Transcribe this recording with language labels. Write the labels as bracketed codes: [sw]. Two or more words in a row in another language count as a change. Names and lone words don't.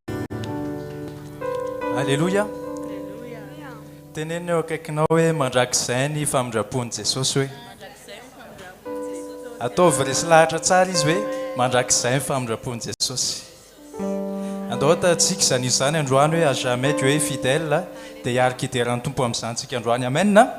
[mg] alleloia teneny eo akaikinao hoe mandrakizay ny famindrapon'i jesosy hoe ataovy resy lahatra tsara izy hoe mandrakizay ny famindrapon'i jesosy andao tatsika izany izy izany androany hoe [fr] à jamais Dieu est fidèle [mg] dia hiarika hideran'ny tompo amin'izany tsika androany amen